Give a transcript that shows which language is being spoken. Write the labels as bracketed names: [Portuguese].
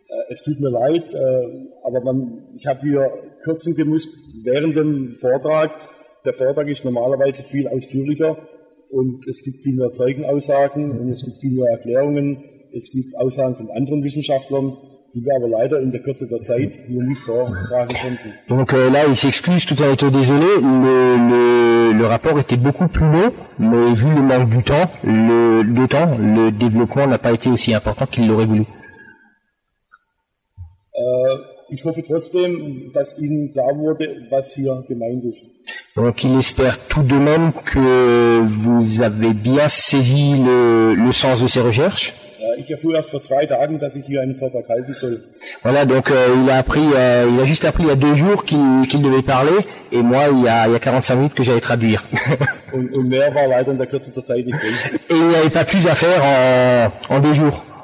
[German] Es tut mir leid, aber ich habe hier kürzen gemusst während dem Vortrag. Der Vortrag ist normalerweise viel ausführlicher und es gibt viel mehr Zeugenaussagen und es gibt viel mehr Erklärungen. Es gibt Aussagen von anderen Wissenschaftlern, die wir aber leider in der Kürze der Zeit hier nicht vortragen konnten. [French] Donc là, il s'excuse tout en étant désolé. Le rapport était beaucoup plus long, mais vu le manque du temps, le développement n'a pas été aussi important qu'il l'aurait voulu. [German] Ich hoffe trotzdem, dass Ihnen klar wurde, was hier gemeint ist. [French] Donc il espère tout de même que vous avez bien saisi le sens de ces recherches. [German] Ich erfuhr erst vor 2 Tagen, dass ich hier einen Vortrag halten soll. [French] Voilà, donc il a juste appris il y a 2 jours qu'il devait parler, et moi il y a 45 minutes que j'allais traduire. [German] Und mehr war leider in der Kürze der Zeit nicht drin. [French] Et il n'y avait pas plus à faire en 2 jours.